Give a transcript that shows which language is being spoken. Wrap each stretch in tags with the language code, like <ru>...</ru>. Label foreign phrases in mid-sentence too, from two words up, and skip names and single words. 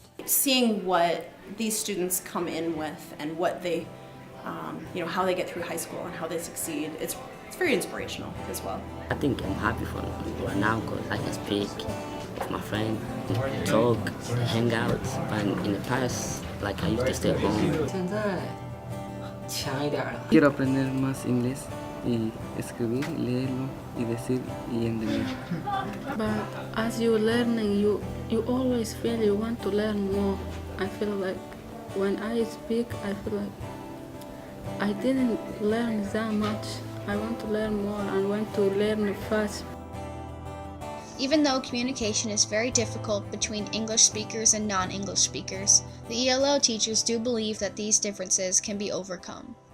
<en>Seeing what these students come in with and what they, how they get through high school and how they succeed, it's very inspirational as well. I think I'm happy for right now because I can speak with my friend, talk, hang out. But in the past, like I used to stay home.</en> <zh>现在强一点了。</zh> <es>Quiero aprender más inglés y escribir, leerlo y decir y entender.</es> <en>But as you learning, you always feel you want to learn more. I feel like when I speak, I feel like I didn't learn that much. I want to learn more and want to learn fast. Even though communication is very difficult between English speakers and non-English speakers, the ELO teachers do believe that these differences can be overcome.</en>